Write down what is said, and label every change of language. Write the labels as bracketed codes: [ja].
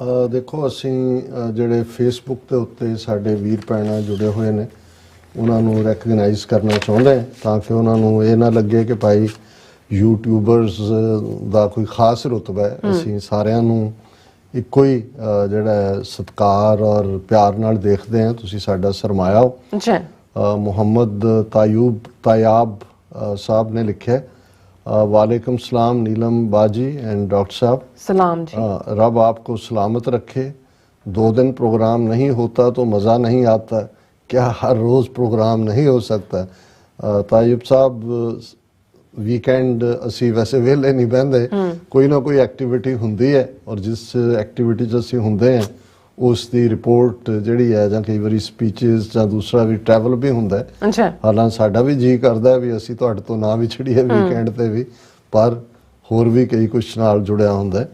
[pa] ਦੇਖੋ ਅਸੀਂ ਜਿਹੜੇ ਫੇਸਬੁੱਕ ਦੇ ਉੱਤੇ ਸਾਡੇ ਵੀਰ ਭੈਣਾਂ ਜੁੜੇ ਹੋਏ ਨੇ ਉਹਨਾਂ ਨੂੰ ਰੈਕਗਨਾਈਜ਼ ਕਰਨਾ ਚਾਹੁੰਦੇ ਤਾਂ ਕਿ ਉਹਨਾਂ ਨੂੰ ਇਹ ਨਾ ਲੱਗੇ ਕਿ ਭਾਈ ਯੂਟਿਊਬਰਸ ਦਾ ਕੋਈ ਖਾਸ ਰੁਤਬਾ ਹੈ। ਅਸੀਂ ਸਾਰਿਆਂ ਨੂੰ ਇੱਕੋ ਹੀ ਜਿਹੜਾ ਹੈ ਸਤਿਕਾਰ ਔਰ ਪਿਆਰ ਨਾਲ ਦੇਖਦੇ ਹਾਂ। ਤੁਸੀਂ ਸਾਡਾ ਸਰਮਾਇਆ ਹੋ। ਜੀ [hi] ਮੁਹੰਮਦ ਤਾਯਾਬ साहब ने लिखा है वालेकुम सलाम नीलम बाजी एंड डॉक्टर साहब सलाम जी। रब आपको सलामत रखे। 2 दिन प्रोग्राम नहीं होता तो मज़ा नहीं आता, क्या हर रोज़ प्रोग्राम नहीं हो सकता? [pa] तायुब साहब ਵੀਕਐਂਡ ਅਸੀਂ ਵੈਸੇ ਵਿਹਲੇ ਨਹੀਂ ਬਹਿੰਦੇ, ਕੋਈ ਨਾ ਕੋਈ ਐਕਟੀਵਿਟੀ ਹੁੰਦੀ ਹੈ ਔਰ ਜਿਸ ਐਕਟੀਵਿਟੀ 'ਚ ਅਸੀਂ ਹੁੰਦੇ ਹਾਂ ਉਸ ਦੀ ਰਿਪੋਰਟ ਜਿਹੜੀ ਹੈ ਜਾਂ ਕਈ ਵਾਰੀ ਸਪੀਚਸ ਜਾਂ ਦੂਸਰਾ ਵੀ ਟਰੈਵਲ ਵੀ ਹੁੰਦਾ ਹੈ। ਅੱਛਾ। ਹਾਲਾਂਕਿ ਸਾਡਾ ਵੀ ਜੀ ਕਰਦਾ ਵੀ ਅਸੀਂ ਤੁਹਾਡੇ ਤੋਂ ਨਾ ਵਿਛੜੀਏ ਵੀਕਐਂਡ ਤੇ ਵੀ, ਪਰ ਹੋਰ ਵੀ ਕਈ ਕੁਛ ਨਾਲ ਜੁੜਿਆ ਹੁੰਦਾ ਹੈ।